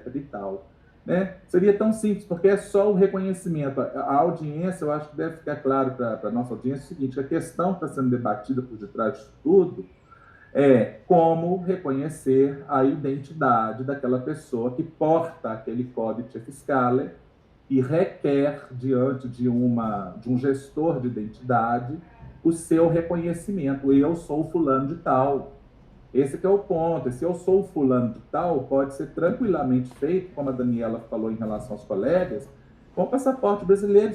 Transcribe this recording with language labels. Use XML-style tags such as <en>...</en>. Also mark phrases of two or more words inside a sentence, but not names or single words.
<pt>e tal. Né? Seria tão simples, porque é só o reconhecimento. A audiência, eu acho que deve ficar claro para a nossa audiência o seguinte: a questão que está sendo debatida por detrás disso tudo é como reconhecer a identidade daquela pessoa que porta aquele codice fiscale e requer, diante de um gestor de identidade, o seu reconhecimento. Eu sou fulano de tal. Esse que é o ponto. Se eu sou fulano de tal, pode ser tranquilamente feito, como a Daniela falou em relação aos colegas, com o passaporte brasileiro.</pt>